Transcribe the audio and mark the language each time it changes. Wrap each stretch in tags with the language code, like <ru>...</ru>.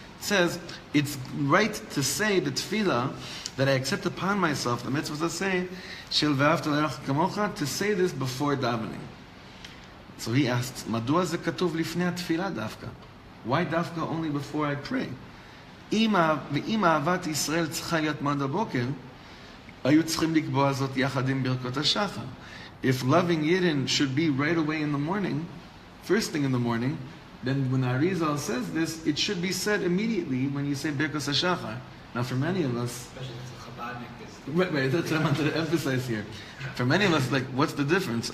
<en>It says, it's right to say the tefillah, that I accept upon myself the</en> <he>mitzvah aseh shel ve'ahavta l'recha kamocha,</he> <en>to say this before davening.</en> <he>So he asks, Madua ze katuv lifnei atfilah dafka?</he> <en>Why dafka only before I pray?</en> <he>Ima ahavat Israel tzcha להיות מועד הבוקר, היו צריכים לקבוע זאת יחד עם ברכות השחר.</he> <en>If loving Yidden should be right away in the morning, first thing in the morning, then when Arizal says this, it should be said immediately when you say Birkos HaShachar. Now for many of us, Especially if it's a Chabadnik. right, that's what I wanted to emphasize here. For many of us, like, what's the difference?</en>